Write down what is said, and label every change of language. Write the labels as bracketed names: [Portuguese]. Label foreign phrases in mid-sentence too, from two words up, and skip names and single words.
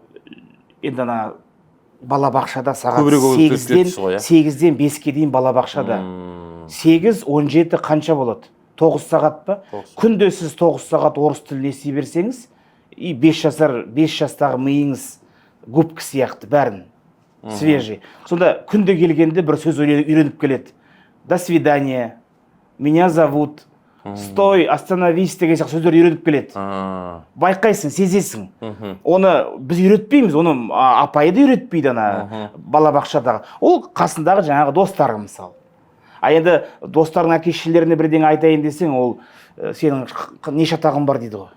[Kazakh] Енді ана балабақшада сағат 8-ден 5-ке дейін балабақшада. 8-17 қанша болады? 9 сағат па? Күнде сіз 9 сағат орыс тілін ести берсеңіз, 5 жастағы миыңыз губка сияқты бәрін. [Russian] Свежий. [Kazakh] Сонда күнде келгенде бір сөз үйреніп келеді. [Russian] До свидания, меня зовут, стой, остановись [Kazakh] деген сияқты сөздер үйреніп келеді. Байқайсың, сезесің. Оны біз үйретпейміз, оны апайы да үйретпейді ана балабақшадағы. Ол қасындағы жаңағы достары мысалы. А енді достардың әке-шешелеріне бірдеңе айтайын десең, ол сенің неше атағың бар дейді ғой.